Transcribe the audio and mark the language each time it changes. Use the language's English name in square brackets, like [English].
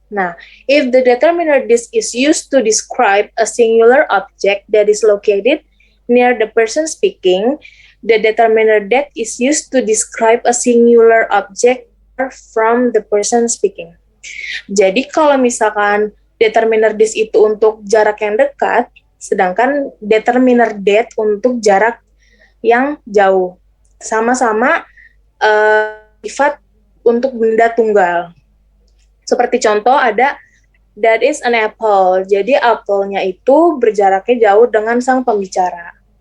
[English] Nah, if the determiner this is used to describe a singular object that is located near the person speaking, the determiner that is used to describe a singular object from the person speaking. [Indonesian] Jadi kalau misalkan determiner this itu untuk jarak yang dekat, sedangkan determiner that untuk jarak yang jauh. Sama-sama sifat untuk benda tunggal. Seperti contoh ada [English] that is an apple. [Indonesian] Jadi apelnya itu berjaraknya jauh dengan sang pembicara.